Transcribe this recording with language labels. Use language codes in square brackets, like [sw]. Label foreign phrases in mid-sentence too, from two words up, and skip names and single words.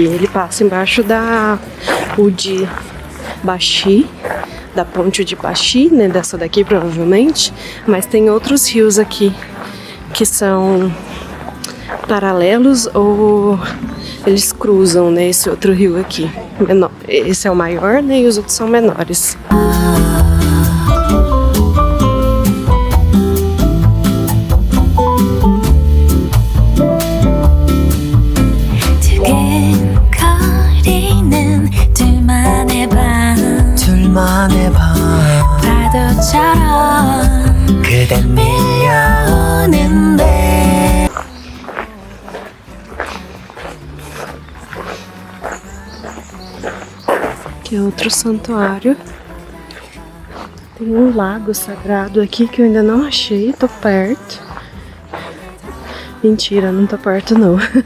[pt] Ele passa embaixo da Bashi, da ponte de Bashi, né, dessa daqui provavelmente, mas tem outros rios aqui que são paralelos ou eles cruzam, né, esse outro rio aqui. Esse é o maior, né, e os outros são menores. [ko] 둘만의 밤 파도처럼 그댄 밀려오는데. [pt] Aqui é outro santuário. Tem um lago sagrado aqui que eu ainda não achei, tô perto. Mentira, não tô perto não.